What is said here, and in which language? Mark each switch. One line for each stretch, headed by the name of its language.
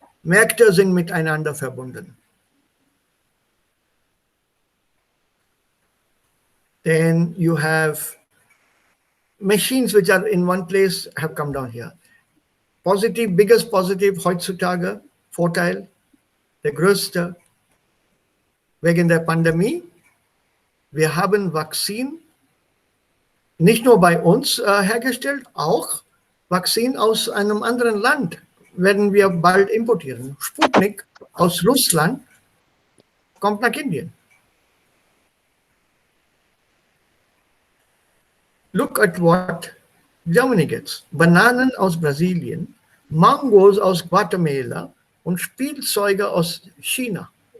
German: Märkte sind miteinander verbunden.
English: Then you have machines which are in one place have come down here. Positive, biggest positive
German: heutzutage, Vorteil, der größte, wegen der Pandemie, Wir haben Vakzin nicht nur bei uns hergestellt, auch Vakzin aus einem anderen Land werden wir bald importieren. Sputnik aus Russland kommt nach Indien.
English: Look at what Germany gets.
German: Bananen aus Brasilien, Mangos aus Guatemala und Spielzeuge aus China.